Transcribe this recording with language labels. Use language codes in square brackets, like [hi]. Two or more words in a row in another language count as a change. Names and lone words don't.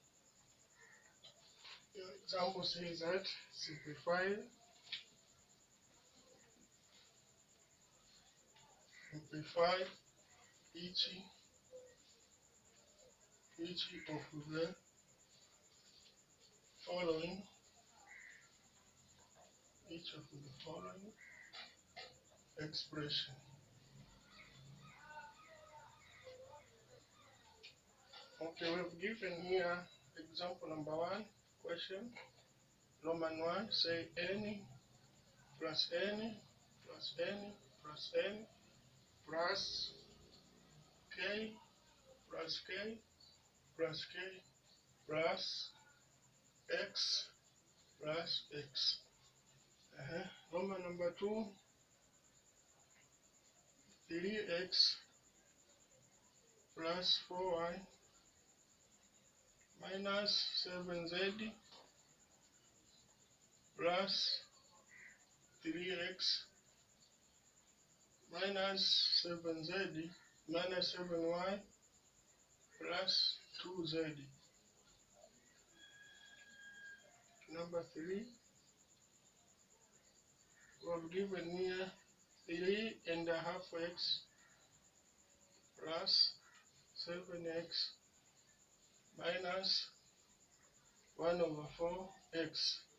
[en] The example says that simplify each of the following expression. Okay, we've given here example number 1 question. Roman 1, say n plus n plus n plus n plus k plus k plus k plus x plus x. Roman number 2, 3x plus 4y minus 7z plus 3x minus 7z minus 7y plus 2z. Number 3, we've given here 3.5x plus 7x minus 1/4x.